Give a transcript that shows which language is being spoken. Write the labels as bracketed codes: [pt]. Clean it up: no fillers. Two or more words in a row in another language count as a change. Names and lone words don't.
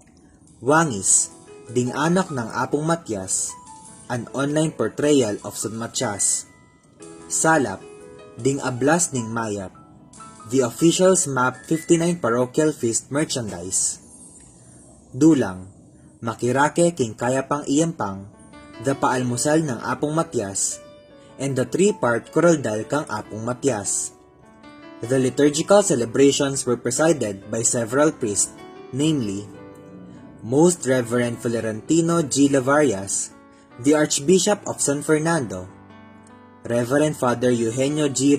[en] Wangis, Ding Anak ng Apong Matias, an online portrayal of San Matias. Salap, Ding Ablas ning Mayap, the official SMAP 59 Parochial Feast merchandise. Dulang, Makirake king Kayapang Iyempang, the paalmusal ng Apong Matias, and the 3-part Kuraldal kang Apong Matias. The liturgical celebrations were presided by several priests, namely, Most Reverend Florentino G. Lavarias, the Archbishop of San Fernando, Reverend Father Eugenio G.